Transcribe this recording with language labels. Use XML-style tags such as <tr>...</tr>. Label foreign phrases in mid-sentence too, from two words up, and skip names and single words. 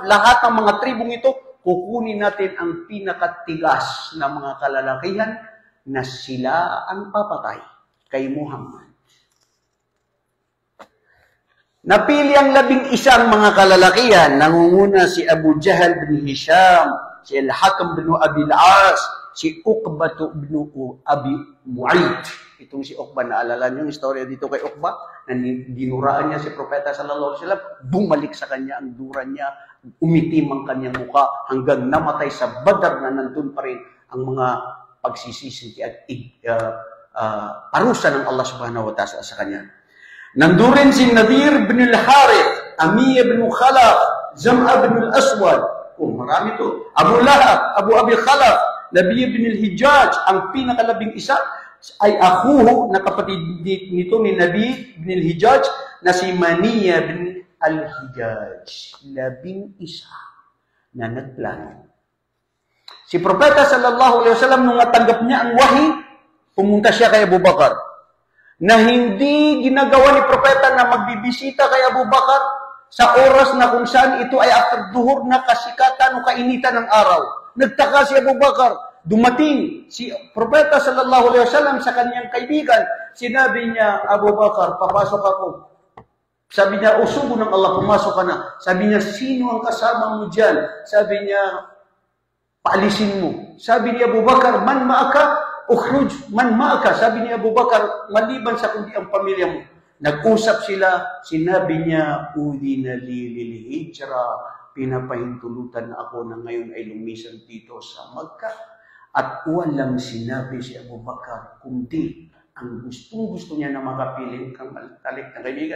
<tl>Lahat ng mga tribong ito, kukunin natin ang pinakatigas na mga kalalakihan na sila ang papatay kay Muhammad. Napili ang 11 mga kalalakihan. Nangunguna si Abu Jahal bin Hisham, si Al-Hakam bin Abi Al-As, si Uqba bin Abi Mu'ayt. Itong si Uqba, naalala niyo yung istorya dito kay Uqba, na dinuraan niya si Propeta</tl> <ar>صلى الله عليه وسلم,</ar> <tl>bumalik sa kanya ang dura niya, umitim ang kanyang muka, hanggang namatay sa Badar na nandun pa rin ang mga pagsisisi at parusa ng Allah</tl> <ar>سبحانه وتعالى</ar> <tl>sa kanya. Nandun rin si Nadir bin al-Harith, Amiyah bin Khalaf, Zam'a bin al-Aswad. Oh, marami to. Abu Lahab, Abu Abi Khalaf, Nabiyah bin al-Hijjaj, ang pinakalabing isa ay akhuhu na kapatid nito ni Nabi bin al-Hijjaj na si Maniyah bin al-Hijaj. 11 na nagplano. Si Propeta</tl> <ar>صلى الله عليه وسلم</ar> <tl>nung natanggap niya ang wahi, pumunta siya kay Abu Bakar. Na hindi ginagawa ni Propeta na magbibisita kay Abu Bakar sa oras na kung saan ito ay after duhur na kasikatan o kainitan ng araw. Nagtaka si Abu Bakar. Dumating si Propeta</tl> <ar>صلى الله عليه وسلم</ar> <tl>sa kanyang kaibigan. Sinabi niya, Abu Bakar, papasok ako. Sabi niya, usugo ng Allah, pumasok ka na. Sabi niya, sino ang kasama mo dyan? Sabi niya, paalisin mo. Sabi ni Abu Bakar,</tl> <ar>من معك، اخرج، من معك.</ar> <tl>Sabi ni Abu Bakar, maliban sa kundi ang pamilya mo. Nag-usap sila, sinabi niya,</tl> <ar>أذن لي للهجرة,</ar> <tl>pinapahintulutan na ako na ngayon ay lumisan dito sa Makkah. At walang sinabi si Abu Bakar, kundi ang gustong-gusto niya na makapiling kang talik na kaibigan.</tl>